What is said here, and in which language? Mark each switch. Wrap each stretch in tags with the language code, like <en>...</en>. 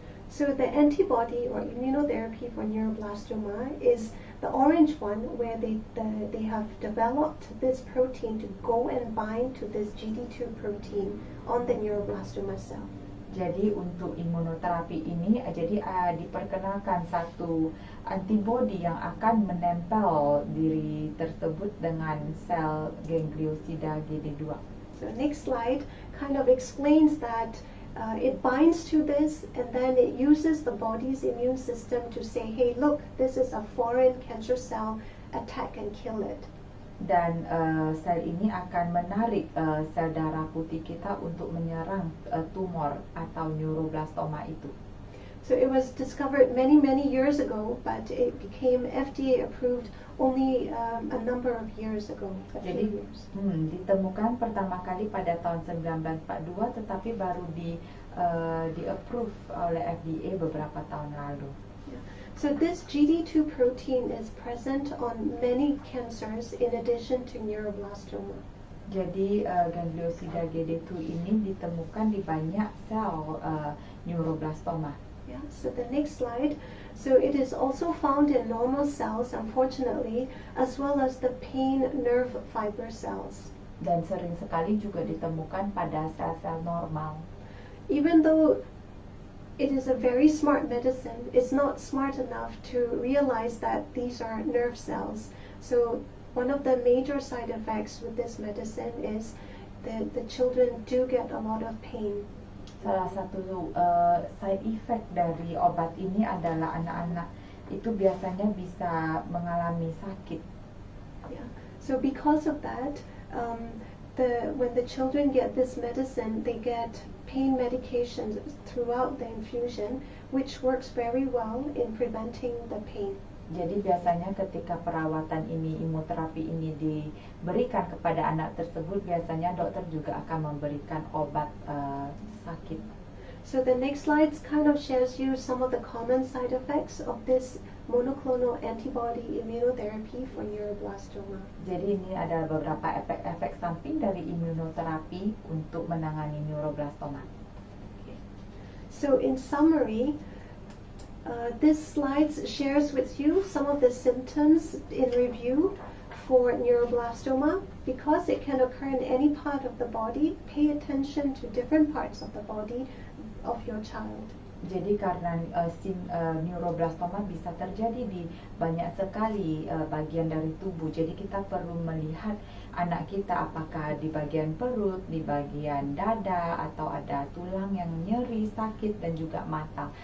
<en>So the antibody or immunotherapy for neuroblastoma is the orange one, where they have developed this protein to go and bind to this GD2 protein on the neuroblastoma cell.</en> <id>Jadi untuk imunoterapi ini diperkenalkan satu antibodi yang akan menempel diri tersebut dengan sel gangliosida GD2.</id> <en>So next slide kind of explains that it binds to this, and then it uses the body's immune system to say, hey, look, this is a foreign cancer cell, attack and kill it.</en> <id>Dan sel ini akan menarik sel darah putih kita untuk menyerang tumor atau neuroblastoma itu.</id> <en>So it was discovered many years ago, but it became FDA approved only a number of years ago, a few years.</en> <id>Ditemukan pertama kali pada tahun 1942, tetapi baru di approve oleh FDA beberapa tahun lalu.</id> <en>So this GD2 protein is present on many cancers in addition to neuroblastoma.</en> <id>Jadi gangliosida GD2 ini ditemukan di banyak sel neuroblastoma.</id> <en>Yeah, so the next slide. So it is also found in normal cells, unfortunately, as well as the pain nerve fiber cells.</en> <id>Dan sering sekali juga ditemukan pada sel-sel normal.</id> <en>Even though it is a very smart medicine, it's not smart enough to realize that these are nerve cells. So one of the major side effects with this medicine is that the children do get a lot of pain.</en> <id>Salah satu side effect dari obat ini adalah anak-anak itu biasanya bisa mengalami sakit.</id> <en>Yeah. So because of that, when the children get this medicine, they get pain medications throughout the infusion, which works very well in preventing the pain.</en> <id>Jadi biasanya ketika perawatan ini, imunoterapi ini diberikan kepada anak tersebut, biasanya dokter juga akan memberikan obat sakit.</id> <en>So the next slide kind of shares you some of the common side effects of this monoclonal antibody immunotherapy for neuroblastoma.</en> <id>Jadi ini ada beberapa efek samping dari imunoterapi untuk menangani neuroblastoma.</id> <en>So in summary, this slide shares with you some of the symptoms in review for neuroblastoma. Because it can occur in any part of the body, pay attention to different parts of the body of your child.</en> <id>Jadi karena neuroblastoma bisa terjadi di banyak sekali bagian dari tubuh, jadi kita perlu melihat anak kita apakah di bagian perut, di bagian dada, atau ada tulang yang nyeri, sakit, dan juga mata.</id>